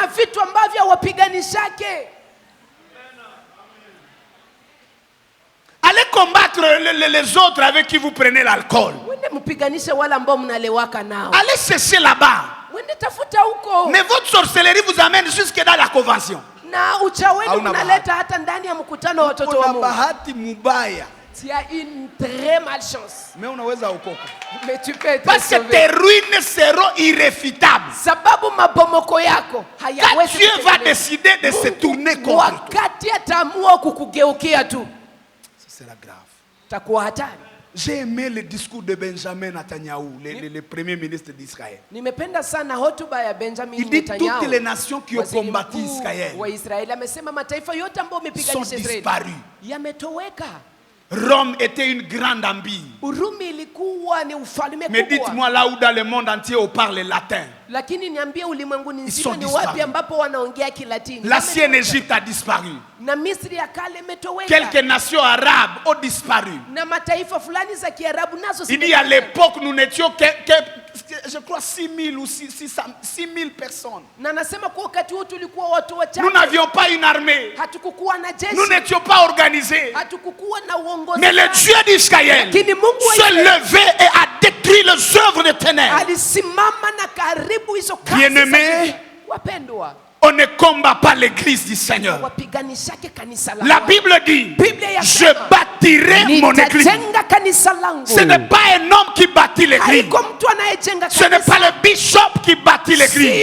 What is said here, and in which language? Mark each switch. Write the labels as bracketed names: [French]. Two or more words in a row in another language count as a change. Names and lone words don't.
[French] Allez combattre les autres avec qui vous prenez l'alcool. Allez chercher là-bas Mais votre sorcellerie vous amène jusque dans la convention. [Swahili] Na uchawi unaleta hata ndani ya mkutano wa watoto wa Mungu. Bahati mubaya. [French] Tu as une très malchance. [Swahili] Mais unaweza okoka. [French] Mais tu peux être parce sauvé. Que tes ruines seront irréfutables. [Swahili] Sababu mabomoko yako hayawezi. [French] Quand Dieu va décider de se tourner contre toi. [Swahili] Wakati ataamua kukugeukia tu. [French] Ce sera grave. [Swahili] Takuwa hatari. [French] J'ai aimé le discours de Benjamin Netanyahu, le premier ministre d'Israël. [Swahili] Nimependa sana hotuba ya Benjamin [French] Il dit [Swahili] Netanyahu. [French] toutes les nations qui ont combattu Israël sont disparues. [Swahili] Yametoweka. [French] Rome était une grande empire. [Swahili] Urumi ilikuwa ni ufalme kubwa. [French] Mais dites-moi là où dans le monde entier on parle latin. [Swahili] Lakini niambie ulimwenguni nzima ni wapi ambapo wanaongea Kilatini? [French] L'ancienne Égypte a disparu. [Swahili] Na Misri ya kale imetoweka. [French] Quelques nations arabes ont disparu. [Swahili] Na mataifa fulani za Kiarabu nazo [French] il dit à l'époque nous n'étions que je crois 6 000 ou 6 000 personnes. [Swahili] Na nasema kwa wakati huo tulikuwa watu wachache. [French] Nous n'avions pas une armée. [Swahili] Hatukukuwa na jeshi. [French] Nous n'étions pas organisés. [Swahili] Hatukukuwa na uongozi. [French] Mais le Dieu d'Israël se levait et a détruit les œuvres de ténèbres. [Swahili] Alisimama na karibu hizo kazi. [French] Bien-aimés, [Swahili] wapendwa, [French] on ne combat pas l'église du Seigneur. La Bible dit, je bâtirai mon église. Ce n'est pas un homme qui bâtit l'église. Ce n'est pas le bishop qui bâtit l'église.